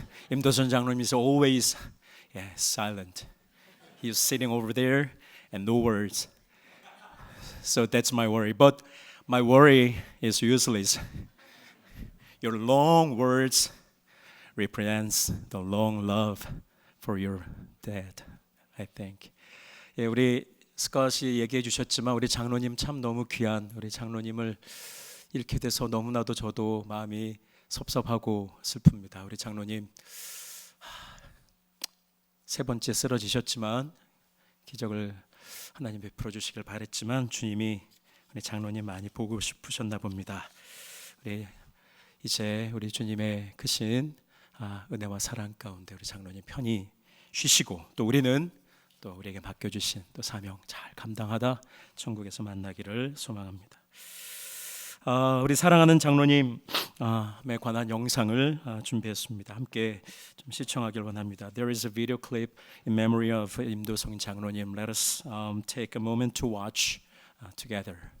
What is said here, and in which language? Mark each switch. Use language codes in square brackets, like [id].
[en] 임도선 장로님 is always silent. He's sitting over there and no words. So that's my worry. But my worry is useless. Your long words represents the long love for your dad, I think. [ko] 예, 우리 스컷이 얘기해 주셨지만 우리 장로님 참 너무 귀한 우리 장로님을 잃게 돼서 너무나도 저도 마음이 섭섭하고 슬픕니다. 우리 장로님 3번째 쓰러지셨지만 기적을 하나님 베풀어 주시길 바랬지만 주님이 우리 장로님 많이 보고 싶으셨나 봅니다. 이제 우리 주님의 크신 은혜와 사랑 가운데 우리 장로님 편히 쉬시고 또 우리는 또 우리에게 맡겨주신 또 사명 잘 감당하다 천국에서 만나기를 소망합니다. 우리 사랑하는 장로님에 관한 영상을 준비했습니다. 함께 좀 시청하길 원합니다. [en] There is a video clip in memory of 임도성 장로님. Let us take a moment to watch together.